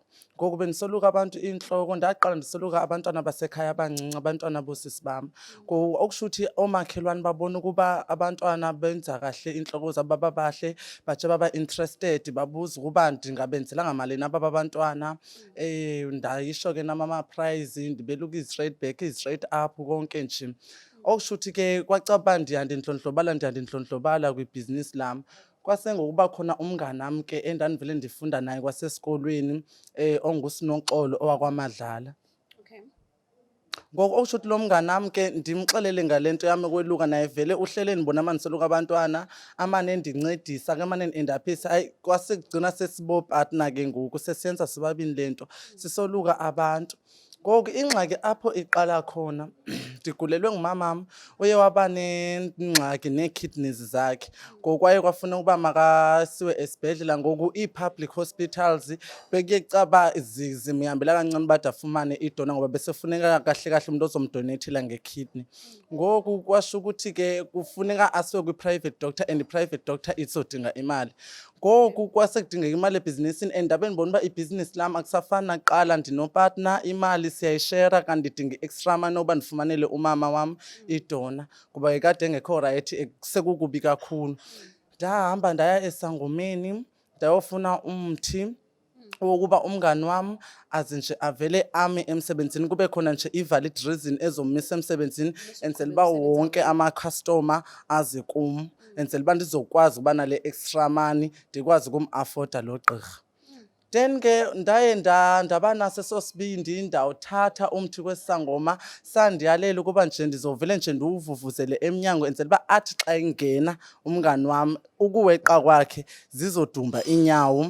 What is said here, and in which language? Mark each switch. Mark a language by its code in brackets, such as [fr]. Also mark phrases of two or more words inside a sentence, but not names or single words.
[xh] Ngoku bendiseluka abantu inhloko ndaqala ndiseluka abantwana basekhaya abancinci, abantwana bosisi bami. Okushuthi omakhelwane babona ukuba abantwana benza kahle inhloko zabo babahle, batshe baba interested, babuza ukuba ndingabenzelanga malini abantwana. Ndayisho ke nama prize ndibeluka [en] straight back, straight up [xh] konke nje. Okushuthi ke kwacaba ndiyandindlondlobala kwibhizinisi lami. Kwase ngokuba khona umngani nami ke endandivele ndifunda naye kwasesikolweni onguSinoxolo owakwaMadlala. Okay. Ngoku okushuthi lo mngani nami ke ndimxelele ngalento yami ekweluka naye vele uhlele ndibona maniseluka abantwana amane endincedisa ke mane endaphisa. Hayi kwasekugcina sesibopatna ke ngoku sesiyenza sibabini lento sisoluka abantu. Ngoku ingxaki apho iqala khona ndigulelwe ngumamam uye waba nengxaki nee-kidneys zakhe. Ngoku kwaye kwafuna ukuba makasiwe esibhedlela. Ngoku ii-public hospitals bekuye kucaba zimhambela kancane bade afumane idona ngoba besefuneka kahle kahle umuntu ozomdonethela nge-kidney. Ngoku kwasho ukuthi ke kufuneka asiwe kwi- [en] private doctor and i-private doctor [xh] izodinga imali. Ngoku kwasekudingeka imali ebhizinisini and ndabe ndibona uba ibhizinisi lami akusafani nakuqala, ndinopartner, imali siyayishera kanti ndidinga i- [en] extra money [xh] oba ndifumanele umama wami idona ngoba ekade engekho right, sekukubi kakhulu. Ndahamba ndaya esangomeni ndayofuna umthi wokuba umngani wami azinje avele ame emsebenzini, kube khona nje i- [en] valid reason [xh] ezomisa emsebenzini enzela uba wonke ama-customer aze kum, enzela uba ndizokwazi ukuba nale [en] extra money [xh] ndikwazi ukum-afforda lo gqirha. Then ke ndaye ndaba naso sosibindi ndawuthatha umthi kwesangoma sandiyalela ukuba nje ndizovele nje ndiwuvuvuzele emnyango enzela uba athi xa ingena umngani wami ukuweqa kwakhe zizodumba inyawo.